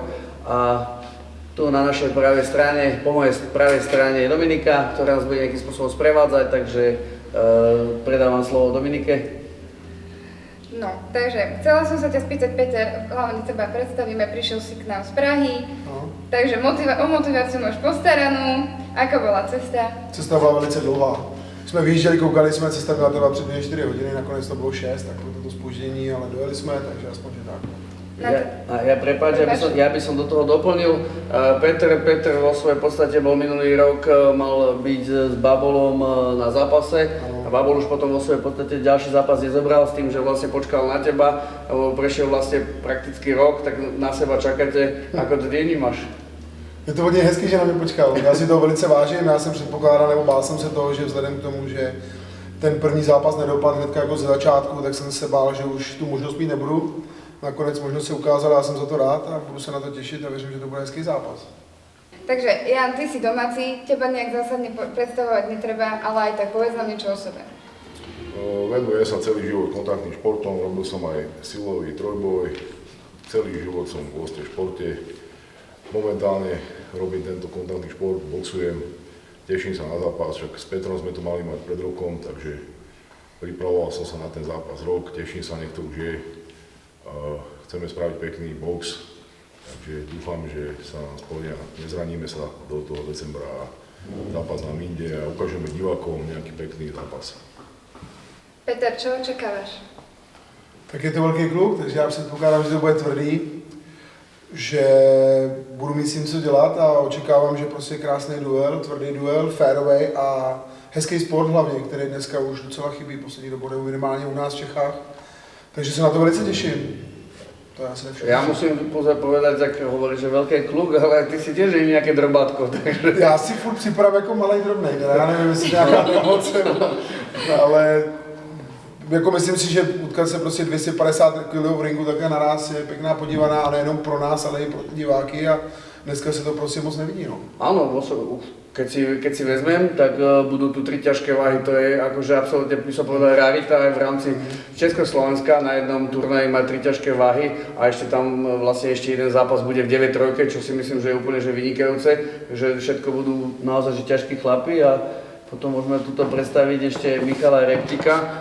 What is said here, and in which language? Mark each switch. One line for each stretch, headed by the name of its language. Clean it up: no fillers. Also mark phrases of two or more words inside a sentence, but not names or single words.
Slovak: A tu na našej pravej strane, po mojej pravej strane je Dominika, ktorá nás bude nejakým spôsobom sprevádzať, takže predávam slovo Dominike. No, takže chcela som sa ťa spýtať, Peter, hlavne teba predstavíme, prišiel si k nám z Prahy, takže o motiváciu máš postaranú. Ako bola cesta?
Czech: Cesta byla velice dlouhá. Jsme vyjížděli, koukali jsme, cesta byla teda přibližně 4 hodiny, nakonec to bylo 6, tak to spoždění, ale dojeli jsme, takže aspoň že tak.
Slovak: Prepáč, ja by som do toho doplnil. Peter vo svojej podstate bol minulý rok, mal byť s Babolom na zápase a Babol už potom vo svojej podstate ďalší zápas nezobral s tým, že vlastne počkal na teba, prešiel vlastne prakticky rok, tak na seba čakáte, ako to vnímaš?
Czech: Je to hodně hezký, že na mě počkal. Já si to velice vážím, já jsem předpokládal, nebo bál jsem se toho, že vzhledem k tomu, že ten první zápas nedopadl hnedka jako ze začátku, tak jsem se bál, že už tu možnost mít nebudu. Nakonec možnost se ukázala, já jsem za to rád a budu se na to těšit a věřím, že to bude hezký zápas.
Slovak: Takže Jan, ty si domáci, teba nejak zásadne predstavovať netreba, ale aj tak povedz nám niečo o sebe. Venujem sa celý život kontaktným športom, robil som aj silový trojboj, celý život som v vlastne športe. Momentálne robím tento kontaktný šport, boxujem, teším sa na zápas, však s Petrom sme to mali mať pred rokom, takže pripravoval som sa na ten zápas rok, teším sa, nech to už je. Chceme spraviť pekný box, takže dúfam, že sa nám splnia, nezraníme sa do toho decembra a zápas nám inde a ukážeme divákom nejaký pekný zápas. Peter, čo očakávaš?
Czech: Tak je to velký kluk, takže já předpokládám, že to bude tvrdý, že budu mít s tím co dělat a očekávám, že prostě krásný duel, tvrdý duel, férovej a hezký sport hlavně, který dneska už docela chybí poslední dobou, nebo minimálně u nás v Čechách. Takže se na to velice těším. To je asi všechno.
Slovak: Ja musím povedať, jak hovoríš, že veľký kluk, ale ty si tiež je nejaké drobátko, takže...
Czech: Já si furt připravím jako malej drobnej, já nevím, jestli nějaká emoce, ale jako myslím si, že utkat se prostě 250 kg v ringu takhle naraz je pěkná podívaná a nejenom pro nás, ale i pro diváky a dneska se to prostě moc nevidí. No.
Slovak: Áno, keď si vezmem, tak budú tu 3 ťažké váhy, to je akože absolútne, by som povedal, rarita aj v rámci Československa, na jednom turnaji mať 3 ťažké váhy a ešte tam vlastne ešte jeden zápas bude v 9-3, čo si myslím, že je úplne že vynikajúce, že všetko budú naozaj že ťažkí chlapi a potom môžeme tuto predstaviť ešte Michala Reptika.